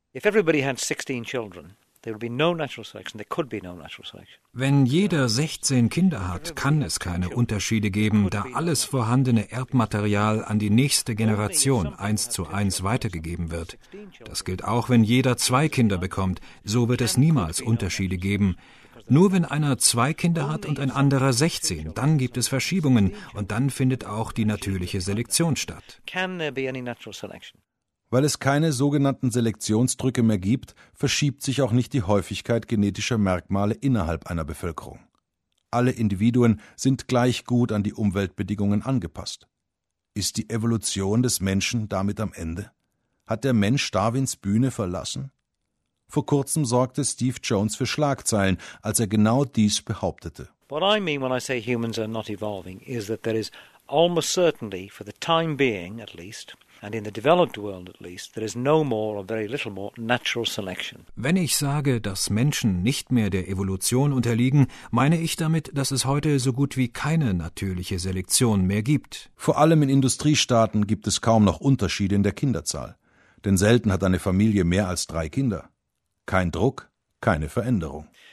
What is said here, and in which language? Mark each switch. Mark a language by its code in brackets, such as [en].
[en] If everybody had 16 children, there would be no natural selection. There could be no natural selection. [de] Wenn jeder 16 Kinder hat, kann es keine Unterschiede geben, da alles vorhandene Erbmaterial an die nächste Generation 1:1 weitergegeben wird. Das gilt auch, wenn jeder 2 Kinder bekommt. So wird es niemals Unterschiede geben. Nur wenn einer 2 Kinder hat und ein anderer 16, dann gibt es Verschiebungen und dann findet auch die natürliche Selektion statt. Weil es keine sogenannten Selektionsdrücke mehr gibt, verschiebt sich auch nicht die Häufigkeit genetischer Merkmale innerhalb einer Bevölkerung. Alle Individuen sind gleich gut an die Umweltbedingungen angepasst. Ist die Evolution des Menschen damit am Ende? Hat der Mensch Darwins Bühne verlassen? Vor kurzem sorgte Steve Jones für Schlagzeilen, als er genau dies behauptete. [en] What I mean when I say humans are not evolving is that there is almost certainly, for the time being at least, and in the developed world at least, there is no more or very little more natural selection. [de] Wenn ich sage, dass Menschen nicht mehr der Evolution unterliegen, meine ich damit, dass es heute so gut wie keine natürliche Selektion mehr gibt. Vor allem in Industriestaaten gibt es kaum noch Unterschiede in der Kinderzahl. Denn selten hat eine Familie mehr als 3 Kinder. Kein Druck, keine Veränderung.